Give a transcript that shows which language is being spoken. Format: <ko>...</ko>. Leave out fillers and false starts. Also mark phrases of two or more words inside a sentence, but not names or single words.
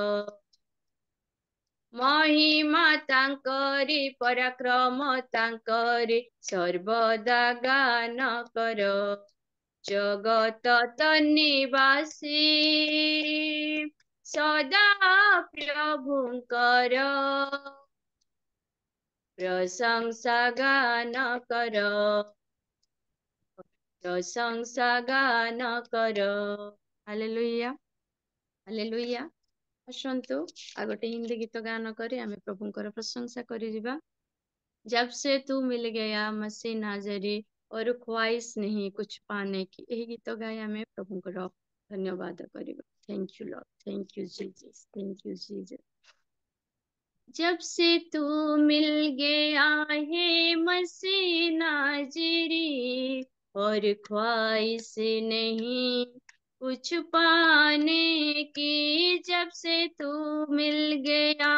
<or>ମହିମା ତାଙ୍କରି ପରାକ୍ରମ ତାଙ୍କରି ସର୍ବଦା ଗାନ କର ଜଗତ ତନିବାସୀ ସଦା ପ୍ରଭୁଙ୍କର ପ୍ରଶଂସା ଗାନ କର ପ୍ରଶଂସା ଗାନ କର ହାଲେଲୁୟା ହାଲେଲୁୟା ଆସନ୍ତୁ ଆଉ ଗୋଟେ ହିନ୍ଦୀ ଗୀତ ଗାନ କରି ଆମେ ପ୍ରଭୁଙ୍କର ପ୍ରଶଂସା କରିଯିବା</or> <hi>जब से तू मिल गया मसीह नाजरी और ख्वाहिश नहीं कुछ पाने</hi> <en>की</en> <or>ଏହି ଗୀତ ଗାଇ ଆମେ ପ୍ରଭୁଙ୍କର ଧନ୍ୟବାଦ କରିବା</or> <en>Thank you Lord thank you Jesus thank you Jesus थैंक यू जीसस</en> <hi>जब से तू मिल गया है मसीह नाजरी और ख्वाहिश नहीं कुछ पाने की जब से तू मिल गया</hi>